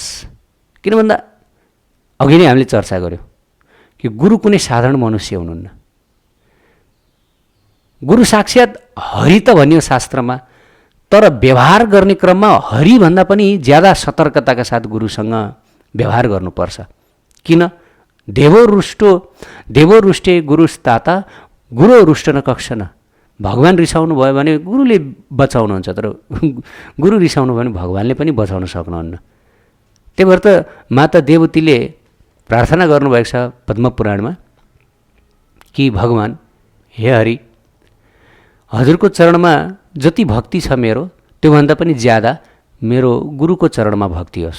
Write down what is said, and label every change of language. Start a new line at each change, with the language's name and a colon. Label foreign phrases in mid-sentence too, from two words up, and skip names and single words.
Nepali: किन भन्दा अघि नै हामीले चर्चा गऱ्यौँ कि गुरु कुनै साधारण मनुष्य हुनुहुन्न। गुरु साक्षात् हरि त भनियो शास्त्रमा, तर व्यवहार गर्ने क्रममा हरिभन्दा पनि ज्यादा सतर्कताका साथ गुरुसँग व्यवहार गर्नुपर्छ। किन?
Sanskrit: देवो रुष्टे गुरुस्ताता गुरु रुष्ट न कक्षन।
Nepali: भगवान रिसाउनु भयो भने गुरुले बचाउनुहुन्छ, तर गुरु रिसाउनु भयो भने भगवानले पनि बचाउन सक्नुहुन्न। त्यही भएर त माता देवतीले प्रार्थना गर्नुभएको छ पद्मपुराणमा कि भगवान, हे हरि, हजुरको चरणमा जति भक्ति छ मेरो त्योभन्दा पनि ज्यादा मेरो गुरुको चरणमा भक्ति होस्।